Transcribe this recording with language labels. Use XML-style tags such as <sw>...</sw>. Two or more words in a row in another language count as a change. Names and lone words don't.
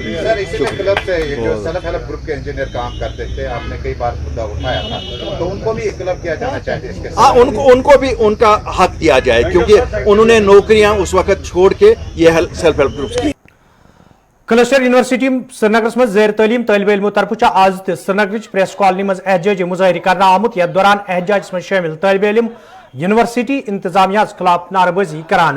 <ur>سر اسی کلب سے جو</ur> <en>self help group</en> <ur>کے انجینئر کام کرتے تھے, آپ نے کئی بار مدعا اٹھایا تھا, تو ان کو بھی کلب کیا جانا چاہتے ہیں. ہاں, ان کو بھی ان کا حق دیا جائے, کیونکہ انہوں نے نوکریاں اس وقت چھوڑ کے یہ</ur> <en>self help groups</en> <ur>کی.</ur> <ks>کلسٹر یونیورسٹی سرینگرس مز زیر تعلیم طالب علموں طرف آز تہ سرینگرچ پریس کالونی مز احتجاجی مظاہرہ کرنا آمت, یتھ دوران احتجاجس مز شامل طالب علم یونیورسٹی انتظامیہ خلاف نعرہ بازی کران.</ks>